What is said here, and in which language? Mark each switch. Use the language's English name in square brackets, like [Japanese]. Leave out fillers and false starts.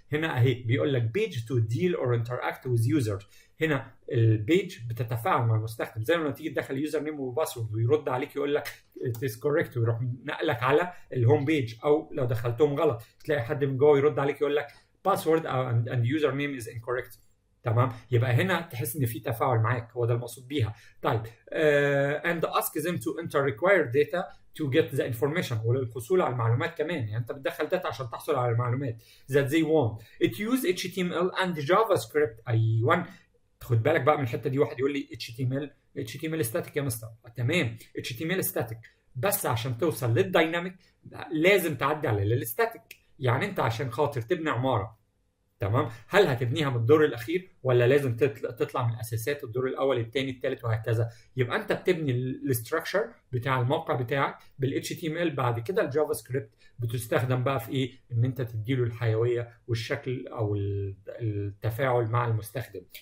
[Arabic] هنا اهي بيقول لك [English] page to deal or interact with users، [Arabic] هنا البيج بتتفاعل مع المستخدم، زي لما تيجي تدخل يوزر نيم وباسورد ويرد عليك يقول لك [English] it is correct، [Arabic] ويروح نقلك على الهوم بيج، او لو دخلتهم غلط تلاقي حد من جوه يرد عليك يقول لك [English] password and user name is incorrect. [Arabic] تمام، يبقى هنا تحس ان في تفاعل معاك، هو ده المقصود بيها. طيب [English] and ask them to enter required data to get the information، [Arabic] وللحصول على المعلومات كمان، يعني انت بتدخل داتا عشان تحصل على المعلومات [English] that they want. it use HTML and JavaScript. [Arabic] ايوه، خد بالك بقى من الحته دي، واحد يقول لي HTML static يا مستر. تمام، HTML static، بس عشان توصل للدايناميك لازم تعدي على الستاتيك. يعني انت عشان خاطر تبني عماره، تمام، هل هتبنيها من الدور الاخير ولا لازم تطلع من اساسات الدور الاول الثاني الثالث وهكذا؟ يبقى انت بتبني الاستراكشر بتاع الموقع بتاعك بال HTML، بعد كده الجافا سكريبت بتستخدم بقى في ايه؟ ان انت تديله الحيويه والشكل او التفاعل مع المستخدم.